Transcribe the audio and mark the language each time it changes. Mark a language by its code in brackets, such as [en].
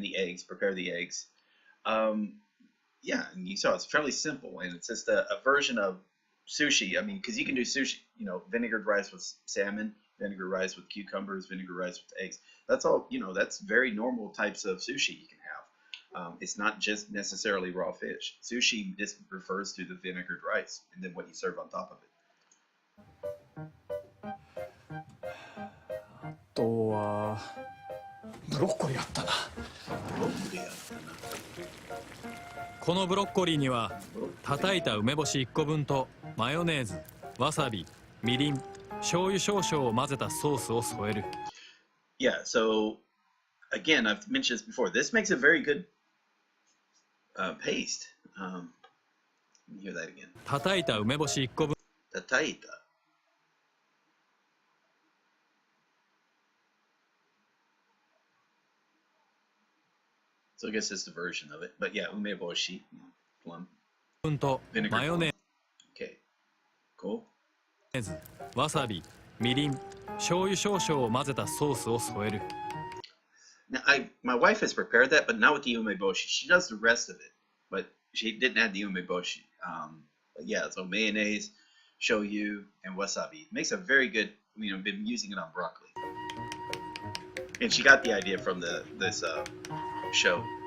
[en] And the eggs, prepare the eggs. Yeah, and you saw it's fairly simple, and it's just a version of sushi. I mean, because you can do sushi, you know, vinegared rice with salmon, vinegar rice with cucumbers, vinegar rice with eggs. That's all, you know, that's very normal types of sushi you can have. It's not just necessarily raw fish. Sushi just refers to the vinegared rice and then what you serve on top of it. [ja] あとはブロッコリーあったな。このブロッコリーには叩いた梅干し1個分とマヨネーズ、わさび、みりん、醤油少々を混ぜたソースを添える。 [en] Yeah, so again, I've mentioned this before. This makes a very good paste. Let me hear that again. [ja] 叩いた梅干し1個分。叩いた。 [en] So I guess it's the version of it. But yeah, umeboshi, plum. [ja] 分とマヨネー [en] Okay, cool. [ja] ズ、わさび、みりん、醤油少々を混ぜたソースを添える。 [en] Now, my wife has prepared that, but not with the umeboshi. She does the rest of it, but she didn't add the umeboshi. But yeah, so mayonnaise, shoyu, and wasabi. It makes a very good, you know, been using it on broccoli. And she got the idea from this show.